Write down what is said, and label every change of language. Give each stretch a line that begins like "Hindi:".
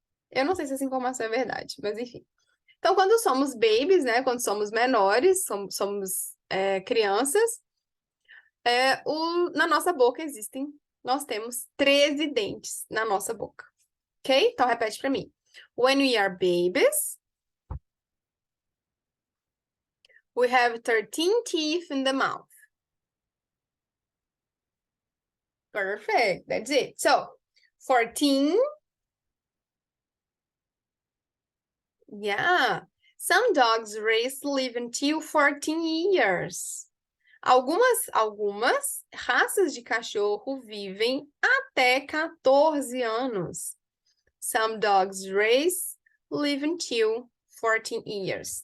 Portuguese: Eu não sei se essa informação é verdade, mas enfim. Então, quando somos babies, né? Quando somos menores, somos crianças, na nossa boca nós temos 13 dentes na nossa boca. Ok? Então, repete para mim.
English: When we are babies, we have 13 teeth in the mouth. Perfect. That's it. So, 14. Yeah. Some dogs live until 14 years.
Portuguese: Algumas raças de cachorro vivem até 14 anos.
English: Some dogs live until 14 years.